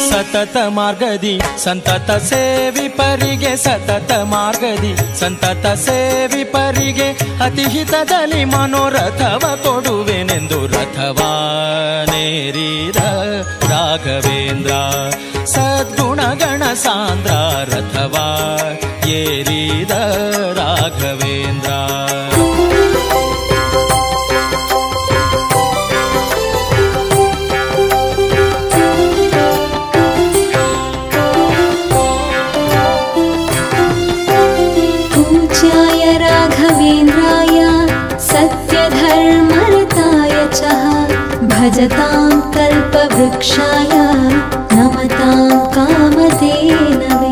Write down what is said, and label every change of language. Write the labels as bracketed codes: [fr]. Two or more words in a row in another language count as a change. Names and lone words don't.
[kn] ಸತತ ಮಾರ್ಗದಿ ಸಂತತ ಸೇವಿಪರಿಗೆ ಸತತ ಮಾರ್ಗದಿ ಸಂತತ ಸೇವಿಪರಿಗೆ ಅತಿಹಿತದಲ್ಲಿ ಮನೋರಥವ ಕೊಡುವೆನೆಂದು ರಥವಾನೇರಿದ ರಾಘವೇಂದ್ರ ಸದ್ಗುಣಗಣ ಸಾಂದ್ರ ರಥವಾ ಏರಿದ ರಾಘವೇಂದ್ರ. [sa] पूज्याय राघवेन्द्राय सत्यधर्मरताय च भजतां कल्पवृक्षाय नमतां कामधेनवे.